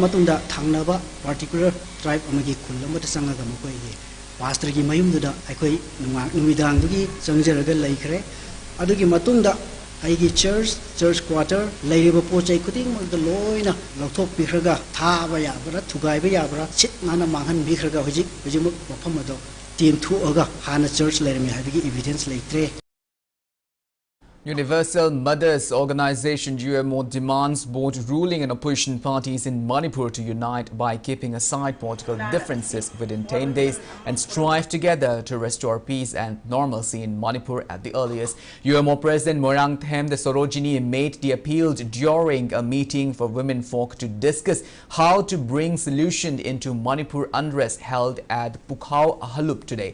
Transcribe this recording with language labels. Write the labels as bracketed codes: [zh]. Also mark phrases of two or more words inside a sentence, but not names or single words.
[mni] matunda thangnaba [en] particular tribe [mni] amagi kullama ta sangaga makoi gi pastor gi mayumduda aikoi numidang dugi changjaraga leikre adugi matunda aigi [en] church quarter [mni] leiriba pochai kuting mag loina lokthok bikhraga thaba yabra thugai ba yabra chit nana manghan bikhraga hojik mafam ado team thu aga hana church leirmi habigi evidence leitre. [en] Universal Mothers Organization UMO demands both ruling and opposition parties in Manipur to unite by keeping aside political differences within 10 days and strive together to restore peace and normalcy in Manipur at the earliest. UMO President Morang Them Sorojini made the appeal during a meeting for women folk to discuss how to bring solution into Manipur unrest held at Pukhao Halup today.